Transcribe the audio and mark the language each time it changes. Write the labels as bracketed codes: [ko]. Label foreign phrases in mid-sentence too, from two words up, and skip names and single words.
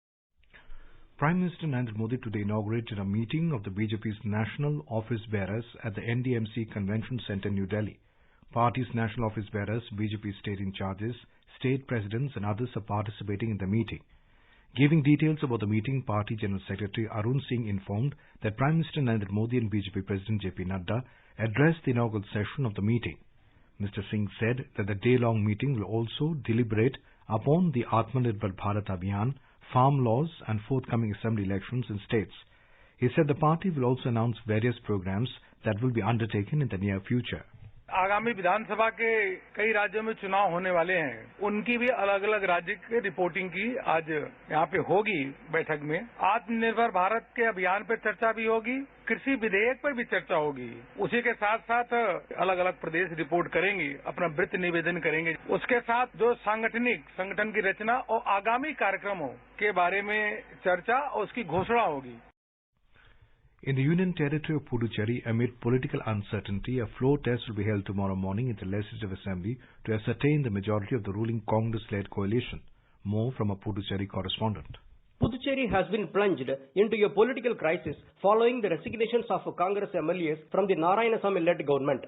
[en] Prime Minister Narendra Modi today inaugurated a meeting of the BJP's national office bearers at the NDMC Convention Centre, New Delhi. Party's national office bearers, BJP state in charges, state presidents and others are participating in the meeting. Giving details about the meeting, Party General Secretary Arun Singh informed that Prime Minister Narendra Modi and BJP President JP Nadda addressed the inaugural session of the meeting. Mr. Singh said that the day-long meeting will also deliberate upon the Atmanirbhar Bharat Abhiyan, farm laws and forthcoming assembly elections in states. He said the party will also announce various programs that will be undertaken in the near future. [hi] आगामी विधानसभा के कई राज्यों में चुनाव होने वाले हैं, उनकी भी अलग अलग राज्य के रिपोर्टिंग की आज यहाँ पे होगी बैठक में। आत्मनिर्भर भारत के अभियान पर चर्चा भी होगी, कृषि विधेयक पर भी चर्चा होगी। उसी के साथ साथ अलग अलग प्रदेश रिपोर्ट करेंगे, अपना वृत्त निवेदन करेंगे। उसके साथ जो संगठन की रचना और आगामी कार्यक्रमों के बारे में चर्चा और उसकी घोषणा होगी। [en] In the Union Territory of Puducherry, amid political uncertainty, a floor test will be held tomorrow morning in the Legislative Assembly to ascertain the majority of the ruling Congress-led coalition. More from a Puducherry correspondent. Puducherry has been plunged into a political crisis following the resignations of Congress MLAs from the Narayanasamy-led government.